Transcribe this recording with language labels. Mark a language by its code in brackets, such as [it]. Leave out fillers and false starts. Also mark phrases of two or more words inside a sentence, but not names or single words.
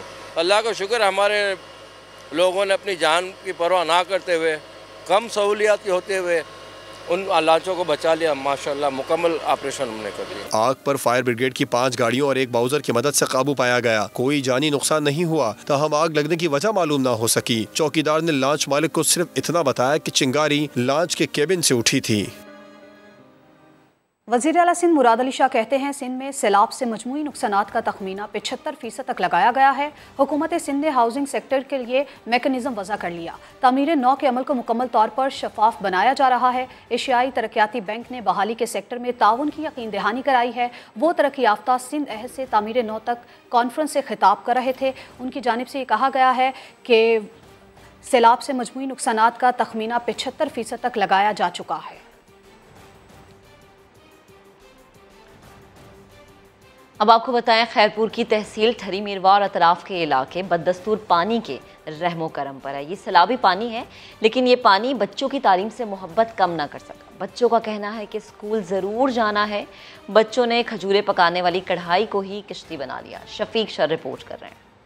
[ur] اللہ کا شکر ہمارے لوگوں نے اپنی جان کی پرواہ نہ کرتے ہوئے، کم سہولیات ہوتے ہوئے ان لانچوں کو بچا لیا. ماشاءاللہ مکمل آپریشن ہم نے کر لیا. آگ پر [en] fire brigade [ur] کی 5 گاڑیوں اور ایک باؤزر کی مدد سے قابو پایا گیا. کوئی جانی نقصان نہیں ہوا، تاہم آگ لگنے کی وجہ معلوم نہ ہو سکی. چوکیدار نے لانچ مالک کو صرف اتنا بتایا کہ چنگاری لانچ کے کیبن سے اٹھی تھی. وزیر اعلیٰ سندھ مراد علی شاہ کہتے ہیں سندھ میں سیلاب سے مجموعی نقصانات کا تخمینہ 75% تک لگایا گیا ہے. حکومت سندھ نے [en] housing sector [ur] کے لیے میکنزم وضع کر لیا. تعمیر نو کے عمل کو مکمل طور پر شفاف بنایا جا رہا ہے. ایشیائی ترقیاتی بینک نے بحالی کے سیکٹر میں تعاون کی یقین دہانی کرائی ہے. وہ ترقی یافتہ سندھ عہد سے تعمیر نو تک کانفرنس سے خطاب کر رہے تھے. ان کی جانب سے یہ کہا گیا ہے کہ سیلاب سے مجموعی نقصانات کا تخمینہ 75% تک لگایا جا چکا ہے. اب آپ کو بتائیں، خیرپور کی تحصیل ٹھری میرواہ اور اطراف کے علاقے بدستور پانی کے رحم و کرم پر ہے. یہ سیلابی پانی ہے، لیکن یہ پانی بچوں کی تعلیم سے محبت کم نہ کر سکا. بچوں کا کہنا ہے کہ اسکول ضرور جانا ہے۔ بچوں نے کھجوریں پکانے والی کڑھائی کو ہی کشتی بنا لیا. شفیق شر رپورٹ کر رہے ہیں.